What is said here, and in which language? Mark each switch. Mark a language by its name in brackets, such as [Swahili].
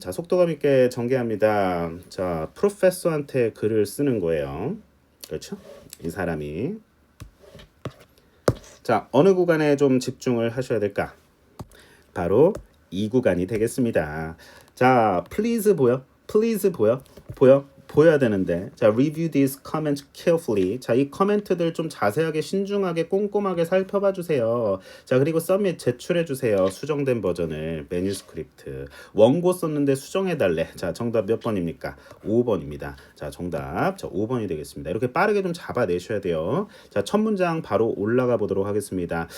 [Korean] 자, 속도감 있게 전개합니다. 자, 프로페서한테 글을 쓰는 거예요. 그렇죠? 이 사람이. 자, 어느 구간에 좀 집중을 하셔야 될까? 바로 이 구간이 되겠습니다. 자, please 보여? please 보여? 보여야 되는데, 자, [English] review these comments carefully. [Korean] 자, 이 코멘트들 좀 자세하게 신중하게 꼼꼼하게 살펴봐 주세요. 자, 그리고 submit 제출해 주세요. 수정된 버전을 매뉴스크립트. 원고 썼는데 수정해 달래. 자, 정답 몇 번입니까? 5번입니다. 자, 정답. 자, 5번이 되겠습니다. 이렇게 빠르게 좀 잡아내셔야 돼요. 자, 첫 문장 바로 올라가 보도록 하겠습니다.